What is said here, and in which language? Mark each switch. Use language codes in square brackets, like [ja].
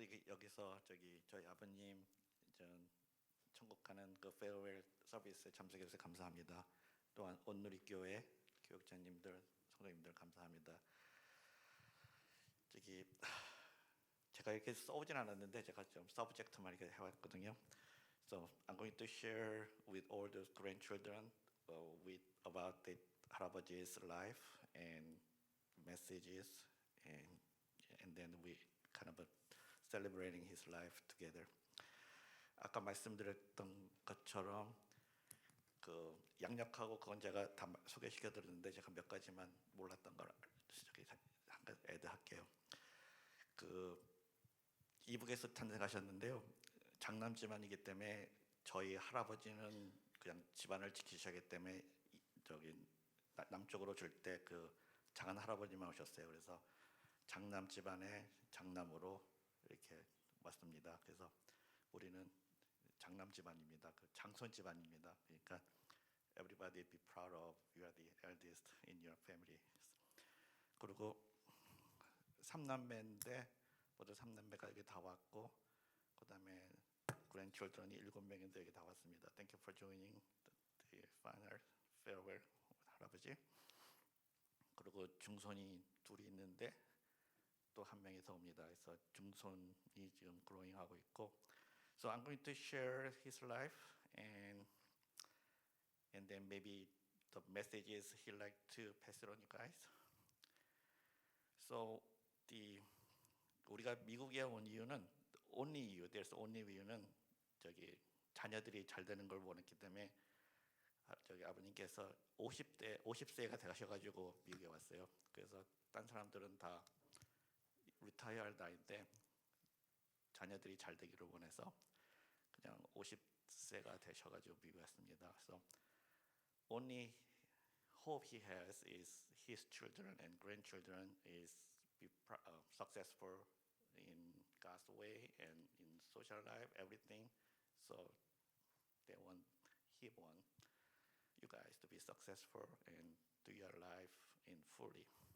[ko] 여기서 저희 아버님 천국 가는 그 페어웰 서비스에 참석해 주셔서 감사합니다. 또한 온누리교회 교육자님들, 성도님들 감사합니다. 제가 이렇게 써오진 않았는데 제가 좀 서브젝트만 이렇게 해왔거든요. [en] So I'm going to share with all the grandchildren with about the 할아버지's life and messages and then we kind of celebrating his life together. [ko] 아까 말씀드렸던 것처럼 그 양력하고 그건 제가 다 소개시켜 드렸는데 제가 몇 가지만 몰랐던 걸 잠깐 애드할게요. 그 이북에서 탄생하셨는데요. 장남 집안이기 때문에 저희 할아버지는 그냥 집안을 지키셔야기 때문에 남쪽으로 줄 때 그 장한 할아버지만 오셨어요. 그래서 장남 집안의 장남으로 이렇게 왔습니다. 그래서 우리는 장남 집안입니다. 그 장손 집안입니다. 그러니까 [en] everybody be proud of you are the eldest in your family. [ko] 그리고 삼남매인데 모두 삼남매가 여기 다 왔고 그다음에 grandchildren이 7명인데 여기 다 왔습니다. [en] Thank you for joining the final farewell 할아버지. [ko] 그리고 중손이 둘이 있는데 또 한 명이 더 옵니다. 그래서 중손이 지금 growing 하고 있고, [en] so I'm going to share his life and then maybe the messages he like to pass it on you guys. [ko] So 우리가 미국에 온 이유는 [en] there's only [ko] 이유는 자녀들이 잘 되는 걸 원했기 때문에 아버님께서 50세가 되셔가지고 미국에 왔어요. 그래서 딴 사람들은 다 리타이어 나이인데 자녀들이 잘 되기를 원해서 그냥 50세가 되셔가지고 미국에 왔습니다. [en] So only hope he has is his children and grandchildren is be successful in God's way and in social life, everything. So he want you guys to be successful and do your life in fully.